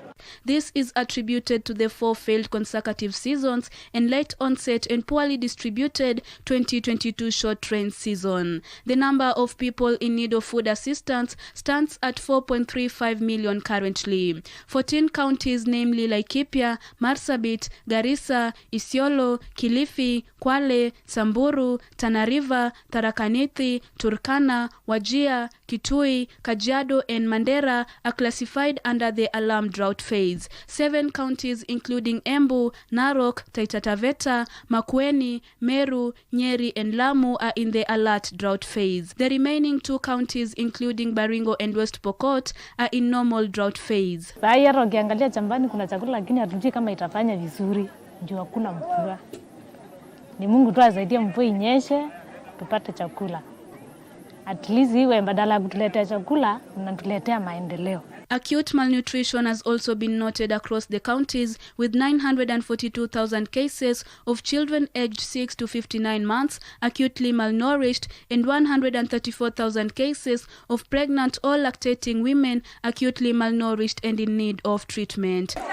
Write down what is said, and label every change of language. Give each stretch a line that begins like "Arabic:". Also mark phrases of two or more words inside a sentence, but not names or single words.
English: This is attributed to the 4 failed consecutive seasons and late onset and poorly distributed 2022 short rain season. The number of people in need of food assistance stands at 4.35 million currently. 14 counties, namely Laikipia, Marsabit, Garissa, Isiolo, Kilifi, Kwale, Samburu, Tana River, Tharaka Nithi, Turkana, Wajir, Kitui, Kajiado and Mandera are classified under the alarm drought phase. 7 counties including Embu, Narok, Taita Taveta, Makueni, Meru, Nyeri and Lamu are in the alert drought phase. The remaining 2 counties including Baringo and West Pokot are in normal drought phase.
Swahili: Sasa ukiangalia shambani kuna chakula lakini hatujui kama itafanya vizuri. Ndio hakuna mvua. Ni Mungu tu asaidie mvua inyeshe tupate chakula.
English: At least
Swahili: iwe badala ya kutuletea chakula mnatuletea maendeleo.
English: Acute malnutrition has also been noted across the counties, with 942,000 cases of children aged 6 to 59 months acutely malnourished and 134,000 cases of pregnant or lactating women acutely malnourished and in need of treatment.